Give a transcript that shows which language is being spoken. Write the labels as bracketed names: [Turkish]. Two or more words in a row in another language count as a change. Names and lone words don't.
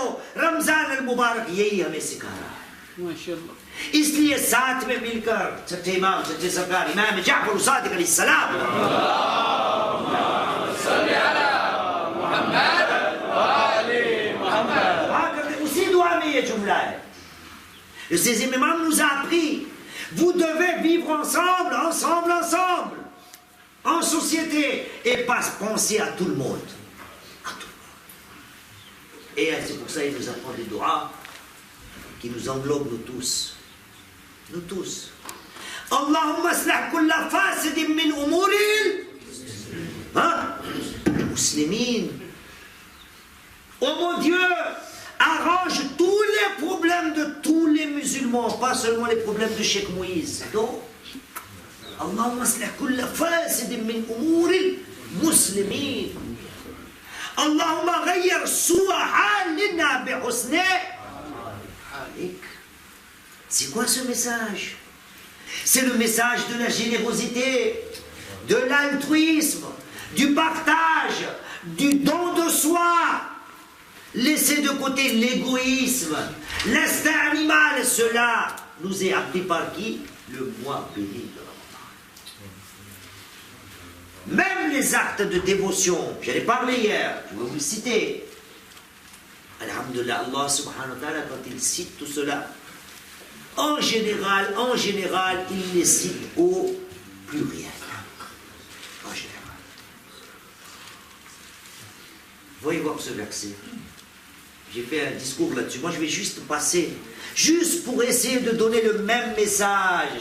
[Urdu] رمضان المبارک یہی ہمیں سکھا رہا ہے. ماشاءاللہ. اس لیے ساتھ میں مل کر سچے امام سچے سرکار امام جعفر صادق علیہ السلام اسی دعا میں یہ جملہ ہے. [French] Le 16e imam nous a appris, vous devez vivre ensemble, ensemble, ensemble, en société, et pas penser à tout le monde. À tout le monde. Et c'est pour ça qu'il nous apprend des doigts qui nous englobent nous tous. Nous tous. [Arabic] اللهم أصلح كل فاسد من أمور المسلمين. [French] Oh mon Dieu, arrange tous les problèmes de tous les musulmans, pas seulement les problèmes de Cheikh Moïse. Non. [Arabic] اللهم أصلح كل فاسد من أمور المسلمين. اللهم غير سوء حالنا بحسن حالك. [French] C'est quoi ce message? C'est le message de la générosité, de l'altruisme, du partage, du don de soi. Laissez de côté l'égoïsme, l'instinct animal. Cela nous est appris par qui? Le mois béni de Ramadan. Même les actes de dévotion, j'en ai parlé hier, je vais vous le citer. [Arabic] الحمد لله، الله سبحانه وتعالى, [French] quand il cite tout cela, en général, il les cite au pluriel. En général. Voyez voir ce verset. J'ai fait un discours là-dessus. Moi, je vais juste passer, juste pour essayer de donner le même message.